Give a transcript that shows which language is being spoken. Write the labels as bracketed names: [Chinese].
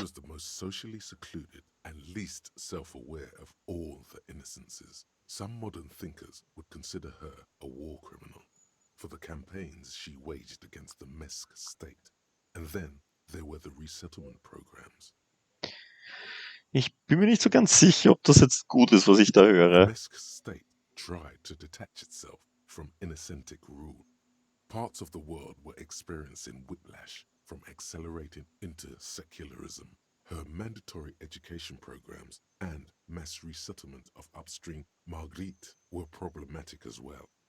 [English] was the most socially secluded and least self-aware of all the innocences. Some modern thinkers would consider her a war criminal for the campaigns she waged against the Mesk state. And then there were the resettlement programs. [German] Ich bin mir nicht so ganz sicher, ob das jetzt gut ist, was ich da [English] The [German] höre. [English] Mesk state tried to detach itself from inauthentic rule. Parts of the world were experiencing whiplash from accelerating into secularism. Her mandatory education programs and mass resettlement of upstream Marguerite were problematic as well.